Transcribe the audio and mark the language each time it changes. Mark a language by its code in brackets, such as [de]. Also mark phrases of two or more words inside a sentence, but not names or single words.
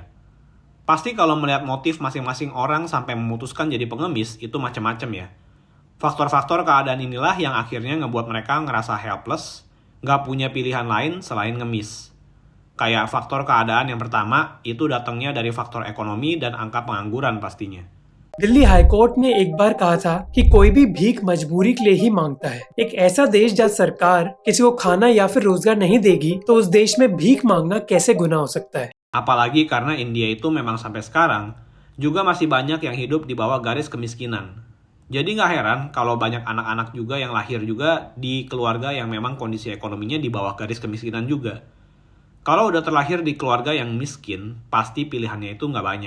[id] Pasti kalau melihat motif masing-masing orang sampai memutuskan jadi pengemis, itu macam-macam ya. Faktor-faktor keadaan inilah yang akhirnya ngebuat mereka ngerasa helpless, nggak punya pilihan lain selain ngemis. Kayak faktor keadaan yang pertama, itu datangnya dari faktor ekonomi dan angka pengangguran pastinya. [hi] दिल्ली हाईकोर्ट ने एक बार कहा था कि कोई भी भीख मजबूरी के लिए ही मांगता है। एक ऐसा देश जहाँ सरकार किसी को खाना या फिर रोजगार नहीं देगी तो उस देश में भीख मांगना कैसे गुनाह हो सकता है। [id] Apalagi karena India itu memang sampai sekarang juga masih banyak yang hidup di bawah garis kemiskinan. Jadi nggak heran kalau banyak anak-anak juga yang lahir juga di keluarga yang memang kondisi ekonominya di bawah garis kemiskinan juga. Kalau udah terlahir di keluarga yang miskin, pasti pilihannya itu nggak banyak.